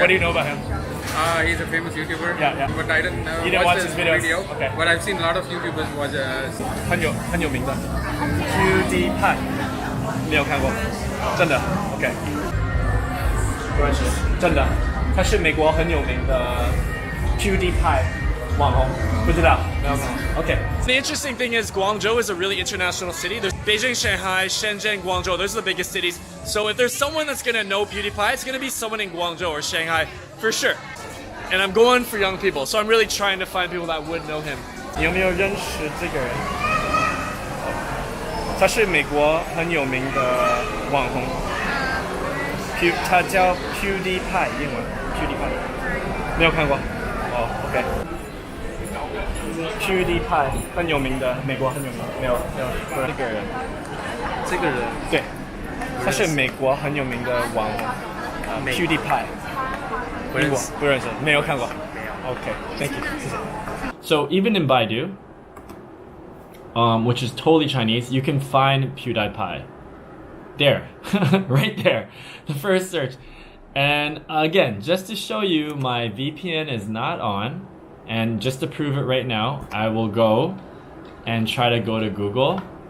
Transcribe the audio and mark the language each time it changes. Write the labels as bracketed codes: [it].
[en] What do you know about him? He's a famous YouTuber. Yeah. But I didn't You didn't watch his videos? video. Okay. But I've seen a lot of YouTubers watch. [zh] 很有名的 PewDiePie 没有看过，真的 OK 不认识，真的，他是美国很有名的 PewDiePie 网红，不知道，没有看过 OK。 [en] The interesting thing is Guangzhou is a really international city. There's Beijing, Shanghai, Shenzhen, Guangzhou. Those are the biggest cities. So if there's someone that's gonna know PewDiePie, it's gonna be someone in Guangzhou or Shanghai for sure. And I'm going for young people, so I'm really trying to find people that would know him. [zh] 你有没有认识这个人？他是美国很有名的网红，他叫 PewDiePie， 英文 PewDiePie， 没有看过？哦 OK。PewDiePie 很有名的，美国很有名，没有这个人，对，他是美国很有名的网红，PewDiePie。不认识，没有看过。 [en] Okay, thank you. So even in Baidu, which is totally Chinese, you can find PewDiePie. There, right there, the first search. And again, just to show you my VPN is not on, and just to prove it right now, I will go and try to go to Google.